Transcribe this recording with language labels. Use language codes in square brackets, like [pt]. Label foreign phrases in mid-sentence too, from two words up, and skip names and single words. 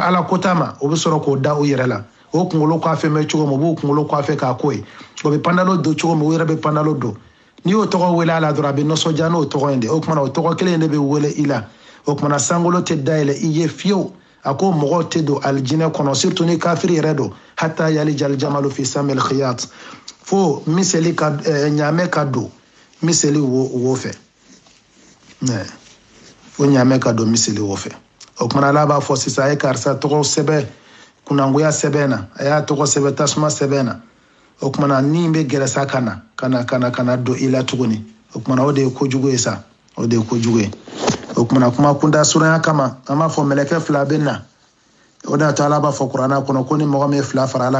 [bm] ala kota ma o bɛ sɔrɔ k'o da u yɛrɛ la o kunkolo kɔfɛ mɛn cogo min u b'o kunkolo kɔfɛ k'a ko ye o bɛ pandalo don cogo min u yɛrɛ bɛ pandalo don n'i y'o tɔgɔ wele a la dɔrɔn a bɛ nisɔndiya n'o tɔgɔ in de o kumana o tɔgɔ kelen in de bɛ wele i la o kumana sankolo tɛ dayɛlɛ i ye fiyewu a ko mɔgɔw tɛ don alijinɛ kɔnɔ surtout ni kafiri yɛrɛ don [ar] حتى يلج الجمل في سم الخياط [bm] fo miseli ka ɲaamɛ ka don miseli wo fɛ fo ɲaamɛ ka don miseli wo fɛ o kumana ala b'a fɔ sisan a ye karisa tɔgɔ sɛbɛn kunangoya sɛbɛn na a y'a tɔgɔ sɛbɛn tasuma sɛbɛn na o kumana ni bɛ gɛrɛsa ka na don i la tuguni o kumana o de ye kojugu ye sa o de ye kojugu ye o kumana kuma kunda suranya kama an b'a fɔ mɛlɛkɛ fila bɛ na o de y'a to ala b'a fɔ kuranna kɔnɔ ko ni mɔgɔ min ye fila fara ala